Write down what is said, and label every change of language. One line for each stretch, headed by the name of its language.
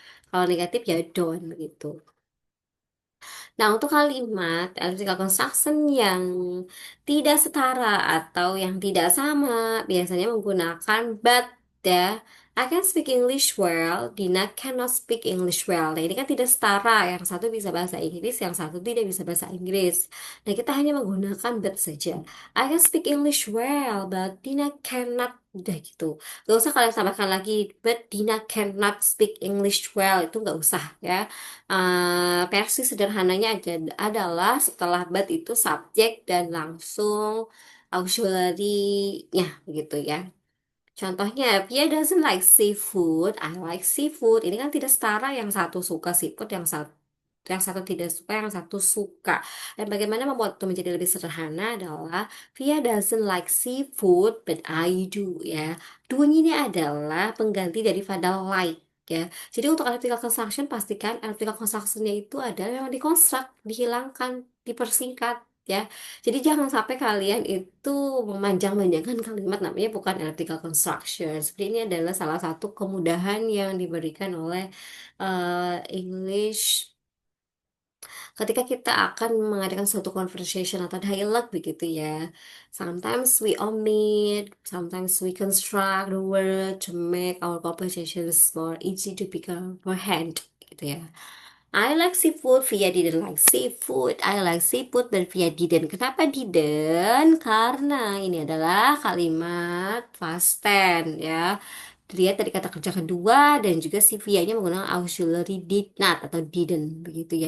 Indonesian: Kalau negatif ya don't gitu. Nah, untuk kalimat artikel construction yang tidak setara atau yang tidak sama, biasanya menggunakan but ya.
English: I can speak English well, Dina cannot speak English well. Nah, ini kan tidak setara.
Indonesian: Yang satu bisa bahasa Inggris, yang satu tidak bisa bahasa Inggris. Nah, kita hanya menggunakan but saja.
English: I can speak English well, but Dina cannot.
Indonesian: Udah gitu. Gak usah kalian tambahkan lagi,
English: but Dina cannot speak English well.
Indonesian: Itu gak usah ya. Versi sederhananya adalah setelah but itu subjek dan langsung auxiliary-nya gitu ya.
English: Contohnya, Pia doesn't like seafood, I like seafood.
Indonesian: Ini kan tidak setara, yang satu suka seafood, yang satu tidak suka, yang satu suka. Dan bagaimana membuat itu menjadi lebih sederhana adalah
English: Via doesn't like seafood, but I do
Indonesian: ya. Do-nya ini adalah pengganti daripada like ya. Jadi untuk artikel construction pastikan artikel constructionnya itu adalah memang dikonstruk, dihilangkan, dipersingkat ya. Jadi jangan sampai kalian itu memanjang-manjangkan kalimat, namanya bukan artikel construction. Seperti ini adalah salah satu kemudahan yang diberikan oleh English ketika kita akan mengadakan suatu conversation atau dialog begitu ya.
English: Sometimes we omit, sometimes we construct the word to make our conversations more easy to be comprehend gitu ya. I like seafood, Via didn't like seafood. I like seafood, but Via didn't.
Indonesian: Kenapa didn't? Karena ini adalah kalimat past tense ya. Dilihat dari kata kerja kedua dan juga si Via-nya menggunakan auxiliary did not atau didn't begitu ya.